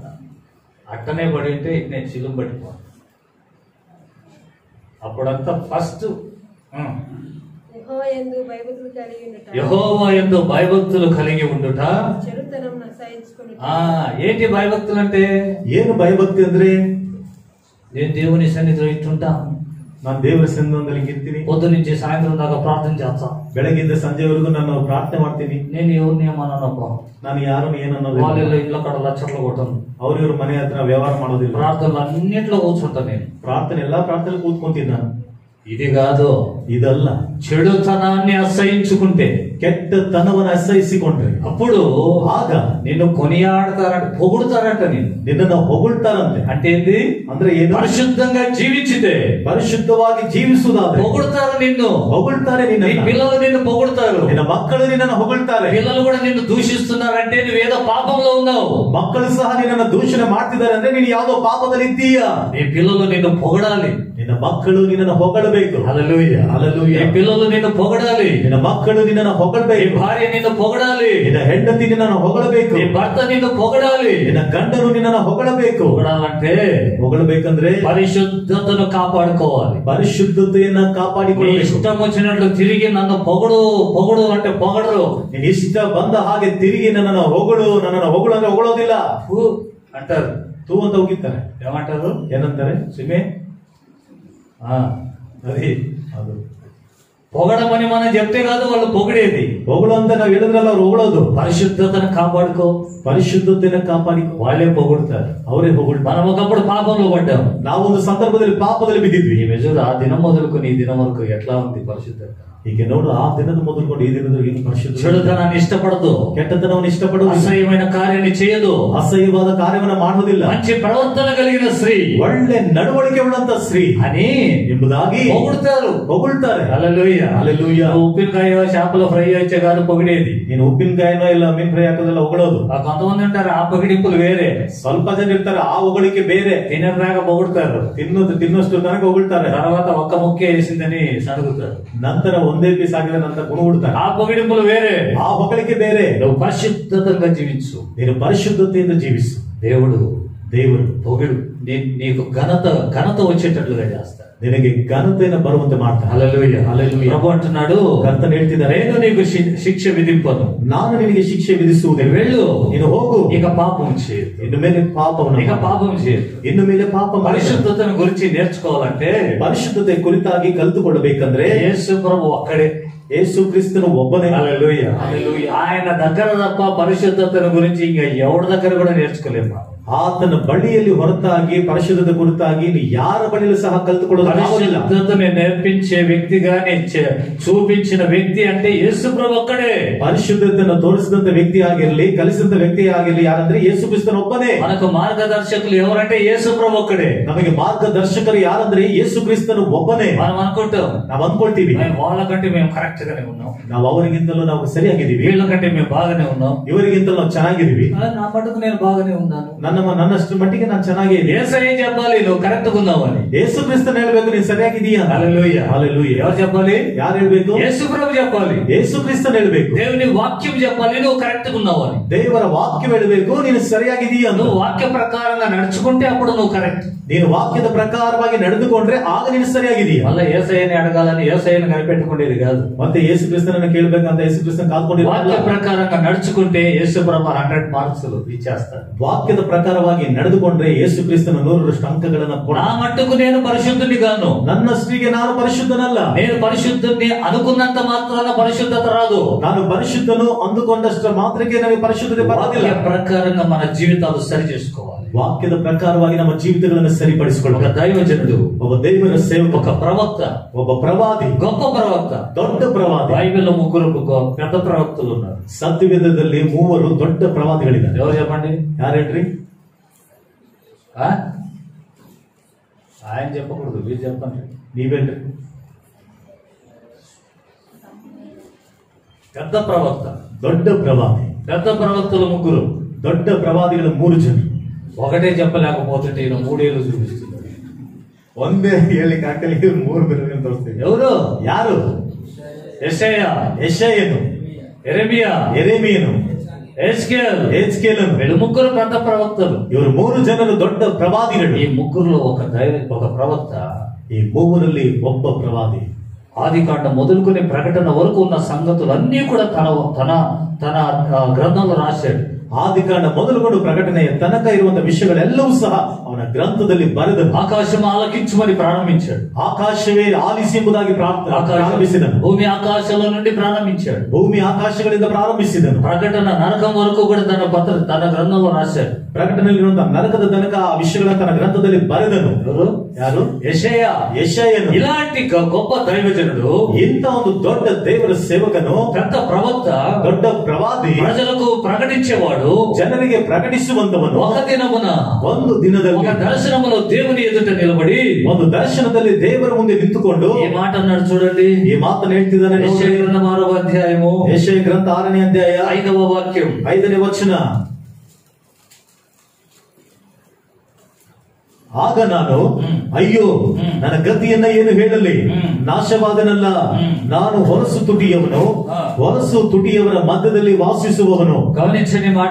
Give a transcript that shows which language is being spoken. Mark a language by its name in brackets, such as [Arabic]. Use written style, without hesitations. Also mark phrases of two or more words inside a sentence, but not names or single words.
[Telugu] అట్టనే పడి ఉంటే నేను చిలుం పట్టిపోను. అప్పుడంతా ఫస్ట్ యెహోవాయందు భయభక్తులు కలిగి ఉండుట. ఏంటి భయభక్తులు అంటే? [Kannada] ಏನು ಭಯಭಕ್ತಿ ಅಂದ್ರೆ? [Telugu] నేను దేవుని సన్నిధిలో ఇట్టుంటా, [Kannada] ನಾನು ದೇವರ ಸನ್ನಿಧಿಯಲ್ಲಿ ಇರ್ತೀನಿ. [Telugu] పొద్దు నుంచి సాయంత్రం దాకా ప్రార్థన చేస్తా. [Kannada] ಬೆಳಗಿಂದ ಸಂಜೆವರೆಗೂ ನಾನು ಪ್ರಾರ್ಥನೆ ಮಾಡ್ತೀನಿ. [Telugu] నేను ఎవరిని ఏమన్నానప్ప, [Kannada] ನಾನು ಯಾರನ್ನು ಏನನ್ನೋದು. [Telugu] వాళ్ళ ఇళ్ళ కడ లక్షలు కొట్టను. [Kannada] ಅವ್ರಿವ್ರ ಮನೆ ಹತ್ರ ವ್ಯವಹಾರ ಮಾಡೋದಿಲ್ಲ. [Telugu] ప్రార్థనలు అన్నింటిలో కూర్చుంటా. నేను [Kannada] ಪ್ರಾರ್ಥನೆ ಎಲ್ಲಾ ಪ್ರಾರ್ಥನೆ ಕೂತ್ಕೊಂತೀನಿ ನಾನು. [Telugu] ఇది కాదు, [Kannada] ಇದಲ್ಲ. [Telugu] చెడుతనాన్ని అసహించుకుంటే, [Kannada] ಕೆಟ್ಟತನವನ್ನು ಅಸಹಿಸಿಕೊಂಡ್ರೆ [Telugu] అప్పుడు [Kannada] ಆಗ [Telugu] నిన్ను కొనియాడతారంట, పొగుడుతారంట. [Kannada] ನಿನ್ನನ್ನು ಹೊಗಳ್ತಾರಂತೆ. [Telugu] అంటే ఏంది? [Kannada] ಅಂದ್ರೆ ಏನು? [Telugu] పరిశుద్ధంగా జీవించితే, [Kannada] ಪರಿಶುದ್ಧವಾಗಿ ಜೀವಿಸುವುದಾದ್ರೆ [Telugu] పొగుడుతారు నిన్ను. [Kannada] ಹೊಗಳ್ತಾರೆ [Telugu] నీ [Kannada] ನಿನ್ನ [Telugu] పిల్లలు నిన్ను పొగుడుతారు. [Kannada] ನಿನ್ನ ಮಕ್ಕಳು ನಿನ್ನನ್ನು ಹೊಗಳ್ತಾರೆ. [Telugu] పిల్లలు కూడా నిన్ను దూషిస్తున్నారంటే నువ్వేదో పాపంలో ఉన్నావు. [Kannada] ಮಕ್ಕಳು ಸಹ ನಿನ್ನನ್ನು ದೂಷಣೆ ಮಾಡ್ತಿದ್ದಾರೆ ಅಂದ್ರೆ ನೀನು ಯಾವುದೋ ಪಾಪದಲ್ಲಿ ಇದ್ದೀಯಾ. [Telugu] నీ పిల్లలు నిన్ను పొగడాలి. [Kannada] ನಿನ್ನ ಮಕ್ಕಳು ನಿನ್ನನ್ನು ಹೊಗಳಬೇಕು. [Telugu] హల్లెలూయా, హల్లెలూయా. నీ పిల్లలు నిన్ను పొగడాలి. [Kannada] ನಿನ್ನ ಮಕ್ಕಳು ನಿನ್ನನ್ನು [Telugu] నీ [Kannada] ಹೊಗಳಬೇಕು. [Telugu] భార్య నిన్ను పొగడాలి. [Kannada] ನಿನ್ನ ಹೆಂಡತಿ ನಿನ್ನನ್ನು ಹೊಗಳಬೇಕು. [Telugu] నీ భర్త నిన్ను పొగడాలి. [Kannada] ನಿನ್ನ ಗಂಡನು ನಿನ್ನನ್ನು ಹೊಗಳಬೇಕು. [Telugu] పొగడాలంటే [Kannada] ಹೊಗಳಬೇಕಂದ್ರೆ [Telugu] పరిశుద్ధతను కాపాడుకోవాలి. [Kannada] ಪರಿಶುದ್ಧತೆಯನ್ನ [Telugu] నీ [Kannada] ಕಾಪಾಡಿಕೊಳ್ಳಬೇಕು. [Telugu] ఇష్టం వచ్చినట్లు తిరిగి నన్ను పొగడు పొగడు అంటే పొగడరు. [Kannada] ನೀನ್ ಇಷ್ಟ ಬಂದ ಹಾಗೆ ತಿರುಗಿ ನನ್ನನ್ನು ಹೊಗಳು ಅಂದ್ರೆ ಹೊಗಳೋದಿಲ್ಲ [Telugu] ఫు అంటారు. [Kannada] తూ ಅಂತ ಉಗಿತಾರೆ. [Telugu] ఏమంటారు? [Kannada] ಏನಂತಾರೆ? [Telugu] సిమే అది [Kannada] ಅದು [Telugu] పొగడమని మనం చెప్తే కాదు వాళ్ళు పొగిడేది. [Kannada] పొగడు ಅಂತ ನಾವು ಹೇಳಿದ್ರಲ್ಲ ಅವ್ರು ಹೊಗಳೋದು. [Telugu] పరిశుద్ధతను కాపాడుకో, [Kannada] ಪರಿಶುದ್ಧತೆಯನ್ನು ಕಾಪಾಡಿಕೋ, [Telugu] వాళ్ళే పొగుడుతారు. [Kannada] ಅವರೇ ಹೊಗಳು. [Telugu] మనం ఒకప్పుడు పాపంలో పడ్డాము. [Kannada] ನಾವೊಂದು సందర్భದಲ್ಲಿ పాಪದಲ್ಲಿ ಬಿದ್ದಿದ್ವಿ. [Telugu] ఈ మెజూరు ఆ దినం మొదలుకొని ఈ దినం వరకు ఎట్లా ఉంది పరిశుద్ధత? [Kannada] ಈಗ ನೋಡು, ಆ ದಿನದ ಮೊದಲುಕೊಂಡು ಈ ದಿನದವರೆಗೆ ಏನು ಪರಿಶುದ್ಧ. [Telugu] చెడుతనాన్ని ఇష్టపడదు, [Kannada] ಕೆಟ್ಟತನವನ್ನು ಇಷ್ಟಪಡುವುದು, [Telugu] అసహ్యమైన కార్యాన్ని చేయదు, [Kannada] ಅಸಹ್ಯವಾದ ಕಾರ್ಯವನ್ನು ಮಾಡುವುದಿಲ್ಲ, [Telugu] మంచి ప్రవర్తన కలిగిన స్త్రీ, [Kannada] ಒಳ್ಳೆ ನಡವಳಿಕೆ ಉಳ್ಳಂತ ಸ್ತ್ರೀ [Telugu] అని [Kannada] ಎಂಬುದಾಗಿ [Telugu] పొగుడుతారు, [Kannada] ಹೊಗಳ್ತಾರೆ. [Telugu] హల్లెలూయా, హల్లెలూయా. ఉప్పినకాయ చేపల ఫ్రై వచ్చే కాదు పొగిడేది. [Kannada] ನೀನು ಉಪ್ಪಿನಕಾಯಿನೋ ಇಲ್ಲ ಮೀನ್ ಫ್ರೈ ಹಾಕೋದೆಲ್ಲ ಹೊಗಳೋದು. [Telugu] కొంతమంది ఉంటారు ఆ పొగిడింపులు వేరే. [Kannada] ಸ್ವಲ್ಪ ಜನ ಇರ್ತಾರೆ, ಆ ಹೊಗಳಿಕೆ ಬೇರೆ. [Telugu] తినరాగా పొగుడుతారు, [Kannada] ತಿನ್ನೋಷ್ಟು ತನಕ ಹೊಗಳ್ತಾರೆ, [Telugu] తర్వాత ఒక్క ముక్కే వేసిందని సరుగుతారు, [Kannada] ನಂತರ ಒಂದೇ ಪೀಸ್ ಆಗಿದ ನಂತರ ಗುಣಗುಡ್ತಾರೆ. [Telugu] ఆ పొగిడింపులు వేరే, [Kannada] ಆ ಹೊಗಳಿಕೆ ಬೇರೆ. [Telugu] నువ్వు పరిశుద్ధంగా జీవించు, [Kannada] ನೀನು ಪರಿಶುದ್ಧತೆಯಿಂದ ಜೀವಿಸು. [Telugu] దేవుడు పొగిడు, నీకు ఘనత వచ్చేటట్లుగా చేస్తాడు, [Kannada] ನಿನಗೆ ಘನತೆಯನ್ನು ಬರುವಂತೆ ಮಾಡ್ತಾನೆ. [Telugu] హల్లెలూయా, హల్లెలూయా. ప్రభు అంటున్నాడు, [Kannada] ಕರ್ತನು ಹೇಳ್ತಿದ್ದಾರೆ, [Telugu] నేను నీకు శిక్ష విధింపను, [Kannada] ನಾನು ನಿನಗೆ ಶಿಕ್ಷೆ ವಿಧಿಸುವುದಿಲ್ಲ. [Telugu] వెళ్ళు, [Kannada] ನೀನು ಹೋಗು, [Telugu] ఇక పాపం చేయదు, [Kannada] ಇನ್ನು ಮೇಲೆ ಪಾಪವನ್ನು [Telugu] ఇక పాపం చేయదు. [Kannada] ಇನ್ನು ಮೇಲೆ ಪಾಪ ಮಾಡಿ. [Telugu] పరిశుద్ధతను గురించి నేర్చుకోవాలంటే [Kannada] ಪರಿಶುದ್ಧತೆ ಕುರಿತಾಗಿ ಕಲಿತುಕೊಳ್ಳಬೇಕಂದ್ರೆ [Telugu] యేసు ప్రభు ఒక్కడే, [Kannada] ಯೇಸು ಕ್ರಿಸ್ತನು ಒಬ್ಬನೇ. [Telugu] హల్లెలూయా, హల్లెలూయా. ఆయన దగ్గర తప్ప పరిశుద్ధతను గురించి ఇంకా ఎవరి దగ్గర కూడా నేర్చుకోలేము. [Kannada] ಆತನ ಬಳಿಯಲ್ಲಿ ಹೊರತಾಗಿ ಪರಿಶುದ್ಧತೆ ಕುರಿತಾಗಿ ಯಾರ ಬಳಿಯಲ್ಲೂ ಸಹ ಕಲಿತುಕೊಳ್ಳೋದಿಲ್ಲ. [Telugu] పరిశుద్ధతను నేర్పించే వ్యక్తిగా చూపించిన వ్యక్తి అంటే యేసు ప్రభు ఒక్కడే. [Kannada] ಪರಿಶುದ್ಧತೆಯನ್ನು ತೋರಿಸಿದಂತ ವ್ಯಕ್ತಿ ಆಗಿರಲಿ, ಕಲಿಸಿದಂತ ವ್ಯಕ್ತಿ ಆಗಿರಲಿ, ಯಾರಂದ್ರೆ ಯೇಸು ಕ್ರಿಸ್ತನು ಒಬ್ಬನೇ. [Telugu] మనకు మార్గదర్శకులు ఎవరంటే యేసు ప్రభు ఒక్కడే. [Kannada] ನಮಗೆ ಮಾರ್ಗದರ್ಶಕರು ಯಾರಂದ್ರೆ ಯೇಸು ಕ್ರಿಸ್ತನು ಒಬ್ಬನೇ. [Telugu] మనం అనుకుంటాం, [Kannada] ನಾವು ಅಂದ್ಕೊಳ್ತೀವಿ [Telugu] వాళ్ళకంటే మేము కరెక్ట్ గానే ఉన్నాం, [Kannada] ನಾವು ಅವರಿಗಿಂತಲೂ ನಾವು ಸರಿಯಾಗಿದ್ದೀವಿ, [Telugu] వీళ్ళకంటే మేము బాగానే ఉన్నాం, [Kannada] ಇವರಿಗಿಂತಲೂ ನಾವು ಚೆನ್ನಾಗಿದ್ದೀವಿ, [Telugu] నా మటుకు నేను బాగానే ఉన్నాను, [Kannada] ನನ್ನಷ್ಟು ಮಟ್ಟಿಗೆ ನಾನು ಚೆನ್ನಾಗೇ ಇದ್ದೀನಿ. [Telugu] యేసయ్య చెప్పాలి నువ్వు కరెక్ట్ ఉన్నావు అని. [Kannada] ಯೇಸು ಕ್ರಿಸ್ತನು ಹೇಳ್ಬೇಕು ನೀನು ಸರಿಯಾಗಿದೀಯಾ. [Telugu] హల్లెలూయా, హల్లెలూయా. ఎవరు చెప్పాలి? [Kannada] ಯಾರು ಹೇಳ್ಬೇಕು? [Telugu] యేసు ప్రభు చెప్పాలి. [Kannada] ಯೇಸು ಕ್ರಿಸ್ತನು ಹೇಳ್ಬೇಕು. [Telugu] దేవుని వాక్యం చెప్పాలి నువ్వు కరెక్ట్ ఉన్నావు అని. [Kannada] ದೇವರ ವಾಕ್ಯ ಹೇಳಬೇಕು ನೀನು ಸರಿಯಾಗಿದೀಯಾ. [Telugu] నువ్వు వాక్య ప్రకారంగా నడుచుకుంటే అప్పుడు నువ్వు కరెక్ట్. [Kannada] ನೀನು ವಾಕ್ಯದ ಪ್ರಕಾರವಾಗಿ ನಡೆದುಕೊಂಡ್ರೆ ಆಗ ನೀನು ಸರಿಯಾಗಿದೀಯಾ. [Telugu] మళ్ళీ యేసయ్యని అడగాలని యేసయ్యని కనిపెట్టుకునేది కాదు. [Kannada] ಮತ್ತೆ ಯೇಸು ಕ್ರಿಸ್ತನನ್ನು ಕೇಳಬೇಕಂತ ಯೇಸು ಕ್ರಿಸ್ತನ ಕಾದ್ಕೊಂಡಿಲ್ಲ. [Telugu] వాక్య ప్రకారంగా నడుచుకుంటే యేసు ప్రభు 100 మార్క్స్ ఇచ్చేస్తాడు. [Kannada] ವಾಕ್ಯದ ಪ್ರಕಾರವಾಗಿ ನಡೆದುಕೊಂಡ್ರೆ ಯೇಸು ಕ್ರಿಸ್ತನ 100ರಷ್ಟು ಅಂಕಗಳನ್ನು ಕೊಡ. [Telugu] నా మట్టుకు నేను పరిశుద్ధుని గాను, [Kannada] ನನ್ನಷ್ಟಿಗೆ ನಾನು ಪರಿಶುದ್ಧನಲ್ಲ. [Telugu] నేను పరిశుద్ధుని అనుకున్నంత మాత్రాన పరిశుద్ధత రాదు. [Kannada] ನಾನು ಪರಿಶುದ್ಧನು ಅಂದುಕೊಂಡಷ್ಟ ಮಾತ್ರಕ್ಕೆ ನನಗೆ ಪರಿಶುದ್ಧತೆ ಬರೋದಿಲ್ಲ. [Telugu] వాక్య ప్రకారంగా మన జీవితాలు సరి చేసుకోవాలి. [Kannada] ವಾಕ್ಯದ ಪ್ರಕಾರವಾಗಿ ನಮ್ಮ ಜೀವಿತಗಳನ್ನು ಸರಿಪಡಿಸಿಕೊಳ್ಳಬೇಕು. [Telugu] ఒక దైవజనుడు, [Kannada] ಒಬ್ಬ ದೇವರ ಸೇವಕ, [Telugu] ఒక ప్రవక్త, [Kannada] ಒಬ್ಬ ಪ್ರವಾದಿ, [Telugu] గొప్ప ప్రవక్త, [Kannada] ದೊಡ್ಡ ಪ್ರವಾದಿ. [Telugu] బైబిల్లో 3 పెద్ద ప్రవక్తలు ఉన్నారు. [Kannada] ಸತ್ಯವೇದದಲ್ಲಿ 3 ದೊಡ್ಡ ಪ್ರವಾದಿಗಳಿದ್ದಾರೆ. [Telugu] ఎవరు చెప్పండి? [Kannada] ಯಾರು ಹೇಳ್ರಿ? [Telugu] ఆయన చెప్పకూడదు, మీరు చెప్పండి. [Kannada] ನೀವೇನ್ರಿ? [Telugu] పెద్ద ప్రవక్త, [Kannada] ದೊಡ್ಡ ಪ್ರವಾದಿ. [Telugu] పెద్ద ప్రవక్తలు 3. [Kannada] ದೊಡ್ಡ ಪ್ರವಾದಿಗಳು 3 ಜನರು. [Telugu] ఒకటే చెప్పలేకపోతుంటే ఈయన 3 ఏళ్ళు చూపిస్తున్నారు. [Kannada] ಒಂದೇ ಹೇಳಿಕ್ಕೆ ಹಾಕಲಿ 3 ಬೆರಳನ್ನು ತೋರಿಸ್ತೀವಿ. [Telugu] ఎవరు? [Kannada] ಯಾರು? [Telugu] యెషయా, [Kannada] ಯೆಶಾಯನು, [Telugu] యెరెమియా, [Kannada] ಯೆರೆಮೀಯನು, [Telugu] యెహెజ్కేలు. వీళ్ళు 3 పెద్ద ప్రవక్తలు. [Kannada] ಇವರು 3 ಜನರು ದೊಡ್ಡ ಪ್ರವಾದಿಗಳು. [Telugu] ఈ 3లో ఒక ప్రవక్త. [Kannada] ಈ 3ರಲ್ಲಿ ಒಬ್ಬ ಪ್ರವಾದಿ. [Telugu] ఆదికాండం మొదలుకొని ప్రకటన వరకు ఉన్న సంగతులన్నీ కూడా తన గ్రంథంలో రాశాడు. [Kannada] ಆದಿಕಾಂಡ ಮೊದಲುಗೊಂಡು ಪ್ರಕಟಣೆಯ ತನಕ ಇರುವಂತಹ ವಿಷಯಗಳೆಲ್ಲವೂ ಸಹ ಅವನ ಗ್ರಂಥದಲ್ಲಿ ಬರೆದನು. [Telugu] ఆకాశం ఆలకించుమని ప్రారంభించాడు. [Kannada] ಆಕಾಶವೇ ಆಲಿಸಿ ಎಂಬುದಾಗಿ ಪ್ರಾರಂಭಿಸಿದನು. [Telugu] భూమి ఆకాశాల నుండి ప్రారంభించాడు. [Kannada] ಭೂಮಿ ಆಕಾಶಗಳಿಂದ ಪ್ರಾರಂಭಿಸಿದನು. [Telugu] ప్రకటన నరకం వరకు కూడా తన గ్రంథంలో రాశాడు. [Kannada] ಪ್ರಕಟಣೆಯಲ್ಲಿರುವಂತಹ ನರಕದ ತನಕ ಆ ವಿಷಯಗಳನ್ನು ತನ್ನ ಗ್ರಂಥದಲ್ಲಿ ಬರೆದನು. ಯಾರು? ಯೆಶಯಾ. ಯೆಶಾಯನು. [Telugu] ఇలాంటి గొప్ప దైవజనుడు, [Kannada] ಇಂಥ ಒಂದು ದೊಡ್ಡ ದೇವರ ಸೇವಕನು, [Telugu] పెద్ద ప్రవక్త, [Kannada] ದೊಡ್ಡ ಪ್ರವಾದಿ, [Telugu] ప్రజలకు ప్రకటించేవాడు, [Kannada] ಜನರಿಗೆ ಪ್ರಕಟಿಸುವಂತವನು, [Telugu] ఒక దినమున [Kannada] ಒಂದು ದಿನದಲ್ಲಿ [Telugu] ఒక దర్శనములో దేవుని ఎదుట నిలబడి [Kannada] ಒಂದು ದರ್ಶನದಲ್ಲಿ ದೇವರ ಮುಂದೆ ನಿಂತುಕೊಂಡು [Telugu] ఈ మాట అన్నాడు. చూడండి, [Kannada] ಈ ಮಾತನ್ನು ಹೇಳ್ತಿದ್ದಾನೆ. [Telugu] యెషయా గ్రంథం 6వ అధ్యాయము, [Kannada] ಯೆಶಾಯ ಗ್ರಂಥ 6ನೇ ಅಧ್ಯಾಯ [Telugu] 5వ వాక్యం, [Kannada] 5ನೇ ವಚನ. ಆಗ ನಾನು ಅಯ್ಯೋ ನನ್ನ ಗತಿಯನ್ನ ಏನು ಹೇಳಲಿ, ನಾಶವಾದನಲ್ಲ, ನಾನು ಹೊರಸು ತುಟಿಯವರ ಮಧ್ಯದಲ್ಲಿ ವಾಸಿಸುವವನು. [Telugu] గమనించని మాట,